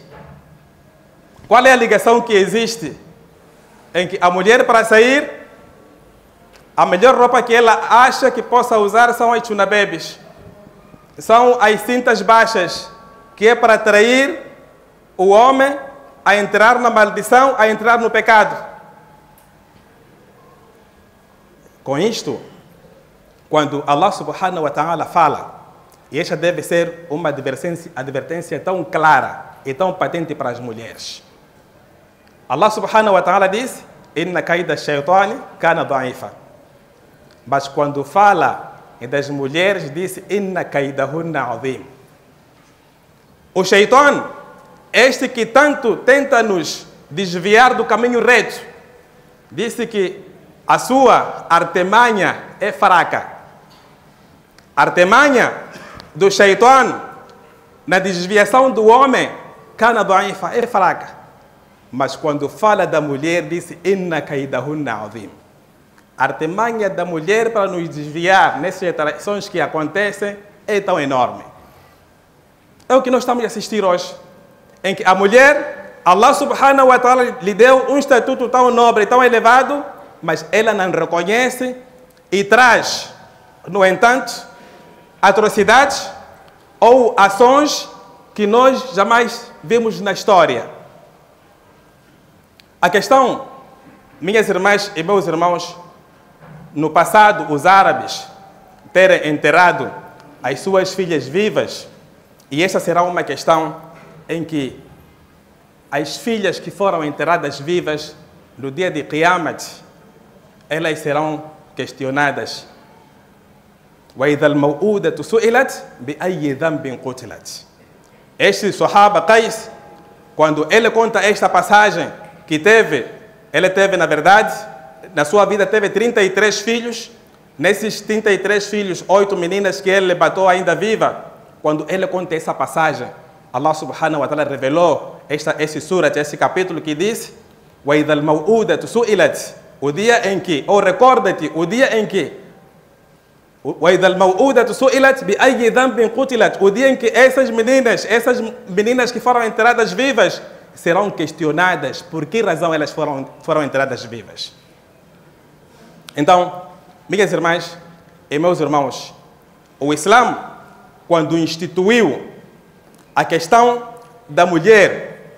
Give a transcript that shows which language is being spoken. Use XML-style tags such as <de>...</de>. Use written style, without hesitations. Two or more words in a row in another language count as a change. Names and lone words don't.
<pt>Qual é a ligação que existe em que a mulher, para sair, a melhor roupa que ela acha que possa usar são as chunabebes, são as cintas baixas, que é para atrair o homem a entrar na maldição, a entrar no pecado? Com isto, quando</pt> <ar>الله سبحانه وتعالى</ar> <pt>fala, e esta deve ser uma advertência tão clara e tão patente para as mulheres.</pt> <ar>الله سبحانه وتعالى diz: إن كيد الشيطان كان ضعيفا.</ar> <pt>Mas quando fala das mulheres, diz:</pt> <ar>إن كيدهن عظيم.</ar> <pt>O shaitan, este que tanto tenta nos desviar do caminho reto, disse que a sua artimanha é fraca. A artimanha do shaitan na desviação do homem,</pt> <ar>كان ضعيفا,</ar> <pt>é fraca. Mas quando fala da mulher, diz:</pt> <ar>إن كيدهن عظيم.</ar> <pt>A artimanha da mulher para nos desviar nessas traições que acontecem é tão enorme. É o que nós estamos a assistir hoje, em que a mulher,</pt> <ar>الله سبحانه وتعالى</ar> <pt>lhe deu um estatuto tão nobre, tão elevado, mas ela não reconhece e traz, no entanto, atrocidades ou ações que nós jamais vimos na história. A questão, minhas irmãs e meus irmãos, no passado, os árabes terem enterrado as suas filhas vivas, e esta será uma questão em que as filhas que foram enterradas vivas, no dia de Qiyamat, elas serão questionadas.</pt> <ar>وَإِذَا الْمَوْءُودَةُ سُئِلَتْ بِأَيِّ ذَنْبٍ قُتِلَتْ.</ar> <pt>Este Sahaba Qais, quando ele conta esta passagem que ele teve, na verdade, na sua vida teve 33 filhos. Nesses 33 filhos, 8 meninas que ele matou ainda viva. Quando ele conta essa passagem,</pt> <ar>الله سبحانه وتعالى</ar> <pt>revelou esse surat, esse capítulo que diz:</pt> <ar>وَإِذَا الْمَوْءُودَةُ سُئِلَتْ.</ar> <pt>O dia em que, ou recorda-te, o dia em que</pt> <ar>وَإِذَا الْمَوْءُودَةُ سُئِلَتْ بِأَيِّ ذَنْبٍ قُتِلَتْ.</ar> <pt>O dia em que essas meninas que foram enterradas vivas serão questionadas por que razão elas foram enterradas vivas. Então, minhas irmãs e meus irmãos, o Islã, quando instituiu a questão da mulher,</pt>